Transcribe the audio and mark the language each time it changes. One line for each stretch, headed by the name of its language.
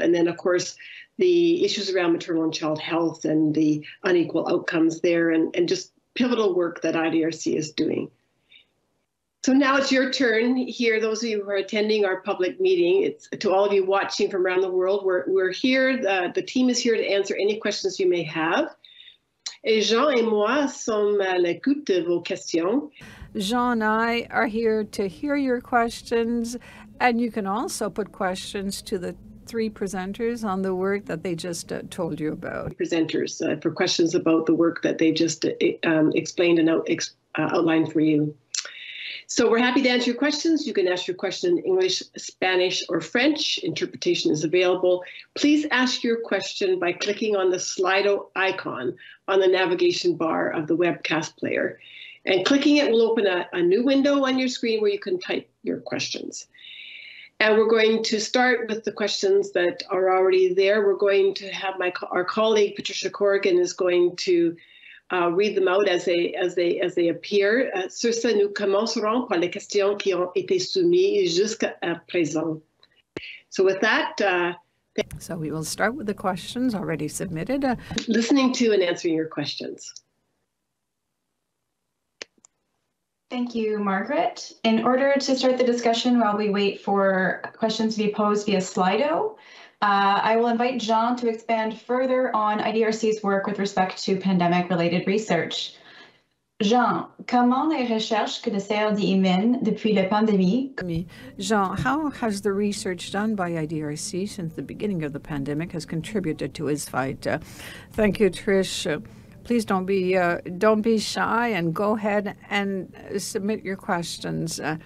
English: And then, of course, the issues around maternal and child health and the unequal outcomes there, and just pivotal work that IDRC is doing. So now it's your turn here, those of you who are attending our public meeting. It's to all of you watching from around the world. We're here, the team is here to answer any questions you may have.
French: Et Jean et moi sommes à l'écoute de vos questions.
English: Jean and I are here to hear your questions, and you can also put questions to the three presenters on the work that they just told you about. Presenters for questions about the work that they just explained and outlined for you. So we're happy to answer your questions. You can ask your question in English, Spanish, or French. Interpretation is available. Please ask your question by clicking on the Slido icon on the navigation bar of the webcast player. And clicking it will open a new window on your screen where you can type your questions. And we're going to start with the questions that are already there. We're going to have our colleague, Patricia Corrigan, is going to read them out as they appear.
French: Sur ce, nous commencerons par les questions qui ont été soumises jusqu'à présent.
English: So with that, so we will start with the questions already submitted. Listening to and answering your questions. Thank you, Margaret. In order to start the discussion while we wait for questions to be posed via Slido, I will invite Jean to expand further on IDRC's work with respect to pandemic-related research.
French: Jean, comment les recherches que le CRDI mène depuis la pandémie?
English: Jean, how has the research done by IDRC since the beginning of the pandemic has contributed to his fight? Thank you, Trish. Please don't be shy and go ahead and submit your questions.